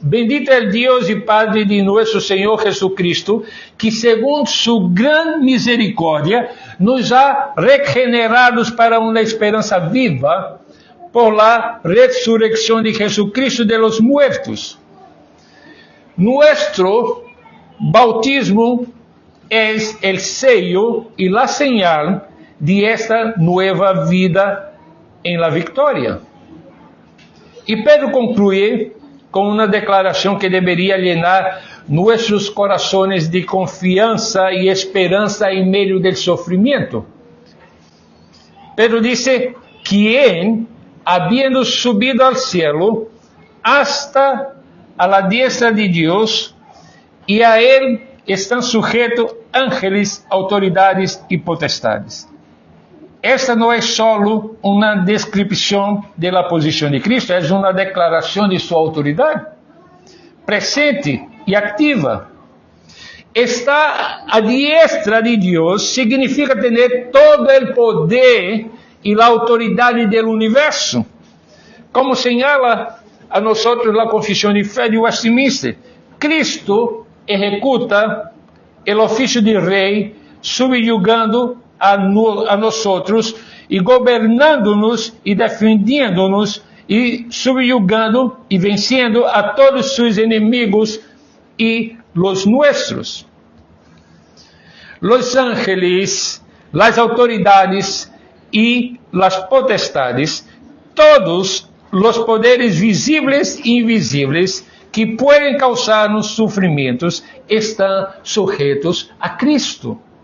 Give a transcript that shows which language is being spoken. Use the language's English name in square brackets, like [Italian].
[Portuguese] Bendito é o Deus e Padre de nosso Senhor Jesucristo, que segundo sua grande misericórdia nos ha regenerados para uma esperança viva [Spanish] por la resurrección de Jesucristo de los muertos. Nuestro bautismo es el sello y la señal de esta nueva vida en la victoria. Y Pedro concluye con una declaración que debería llenar nuestros corazones de confianza y esperanza en medio del sufrimiento. Pedro dice: ¿quién, habiendo subido al cielo hasta a la diestra de Dios, y a él están sujetos ángeles, autoridades y potestades? [Portuguese] Esta não é só uma descrição da posição de Cristo, é uma declaração de sua autoridade, presente e ativa. Estar à diestra de Deus significa ter todo o poder e a autoridade do universo, como señala a nós a Confissão de Fé de Westminster. Cristo executa o ofício de rei, subyugando a nós e governando-nos e defendendo-nos e subyugando e vencendo a todos seus inimigos e [Spanish] los nuestros. Los ángeles, las autoridades y las potestades, todos los poderes visibles e invisíveis que pueden causarnos sufrimientos, están sujetos a Cristo.